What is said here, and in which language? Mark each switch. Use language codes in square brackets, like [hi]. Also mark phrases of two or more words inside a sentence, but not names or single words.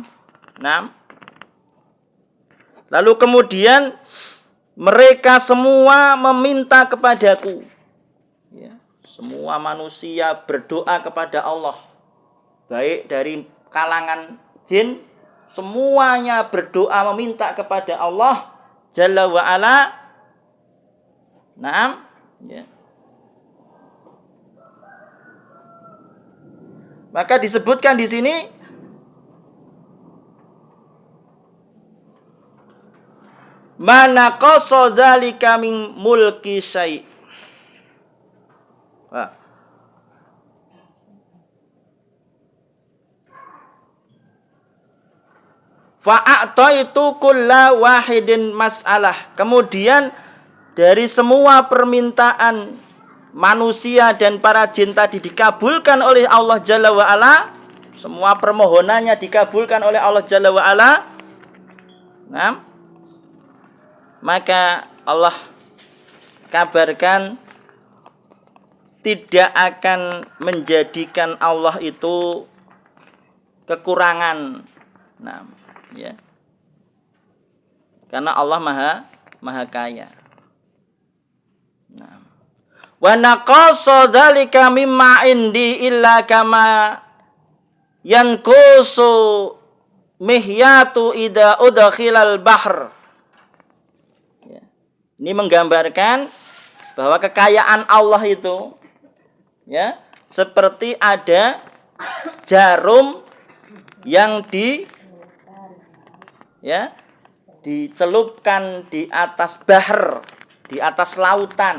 [id] Nah, lalu kemudian mereka semua meminta kepadaku. Ya, semua manusia berdoa kepada Allah, baik dari kalangan jin, semuanya berdoa meminta kepada Allah [ar] جل وعلا. [id] Naam, ya. Maka disebutkan di sini [ar] ما نقص ذلك من ملكي شيء'. فأعطيت كل واحد مسألته. [id] Kemudian dari semua permintaan manusia dan para jin tadi dikabulkan oleh Allah [ar] جل وعلا. [id] Semua permohonannya dikabulkan oleh Allah [ar] جل وعلا. [id] Nah, maka Allah kabarkan tidak akan menjadikan Allah itu kekurangan. Nah, ya. Karena Allah maha kaya. Nah. [ar] وما نقص ذلك مما عندي إلا كما ينقص المخيط إذا أدخل البحر. [id] Ya. Ini menggambarkan bahwa kekayaan Allah itu, ya, seperti ada jarum yang dicelupkan di atas bahr, di atas lautan.